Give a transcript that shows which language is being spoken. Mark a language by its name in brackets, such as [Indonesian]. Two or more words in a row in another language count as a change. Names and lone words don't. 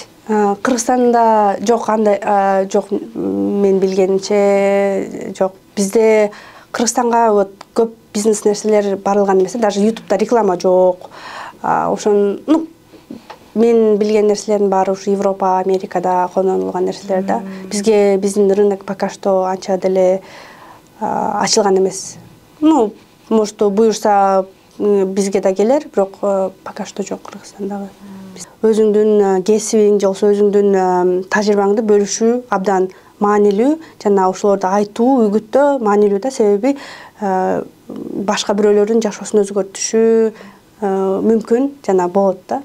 [Kyrgyz] Кыргызстанда жок, андай жок, мен билгенимче жок. Бизде Кыргызстанга вот көп бизнес нерселер барылган эмес, даже YouTube'да реклама жок. Ошон, мен билген нерселердин баары ушу Европа, Америкада колдонулган нерселер да. Бизге биздин рынок [Russian] пока что [Kyrgyz] анча деле ачылган эмес. Может, буюрса бизге да келер, бирок [Russian] пока что [Kyrgyz] жок Кыргызстандагы. Өзүңдүн кесибиң же болбосо өзүңдүн тажрыйбаңды бөлүшүү абдан маанилүү, жана ошолорду айтуу, үгүттөө маанилүү да, себеби башка бирөөлөрдүн жашоосун өзгөртүшү мүмкүн жана болот да.